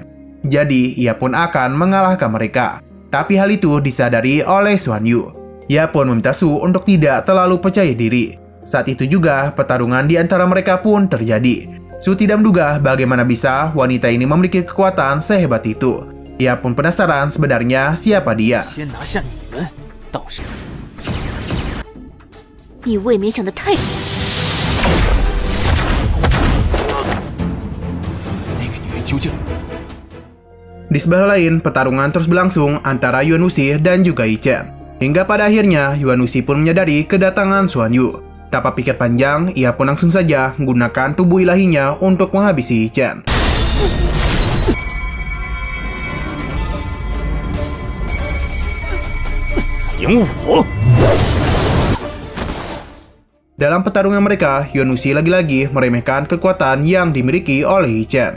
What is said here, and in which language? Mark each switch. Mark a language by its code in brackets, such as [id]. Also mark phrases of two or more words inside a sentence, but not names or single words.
[id] Jadi ia pun akan mengalahkan mereka. Tapi hal itu disadari oleh Xuan Yu. Ia pun meminta Su untuk tidak terlalu percaya diri. Saat itu juga pertarungan di antara mereka pun terjadi. Su tidak menduga bagaimana bisa wanita ini memiliki kekuatan sehebat itu. Ia pun penasaran sebenarnya siapa dia. [zh] 先拿下你们，倒是你未免想得太…… 那个女人究竟？ [id] Di sebelah lain, pertarungan terus berlangsung antara Yuan Wuxi dan juga Hichen. Hingga pada akhirnya, Yuan Wuxi pun menyadari kedatangan Xuan Yu. Tanpa pikir panjang, ia pun langsung saja menggunakan tubuh ilahinya untuk menghabisi Hichen. Dalam pertarungan mereka, Yuan Wuxi lagi-lagi meremehkan kekuatan yang dimiliki oleh Hichen.